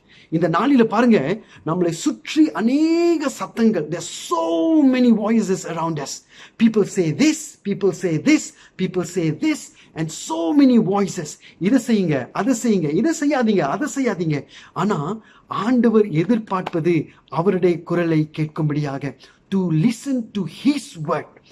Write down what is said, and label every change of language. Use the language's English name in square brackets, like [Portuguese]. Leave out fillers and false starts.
[Tamil] இந்த நாளில பாருங்க, நம்மளை சுற்றி அநேக சத்தங்கள். [English] There are so many voices around us. People say this, people say this, people say this, and so many voices. [Tamil] இதை செய்யுங்க, அதை செய்யுங்க, இதை செய்யாதீங்க, அதை செய்யாதீங்க. ஆனா ஆண்டவர் எதிர்பார்ப்பது அவருடைய குரலை கேட்கும்படியாக, [English] to listen to his word.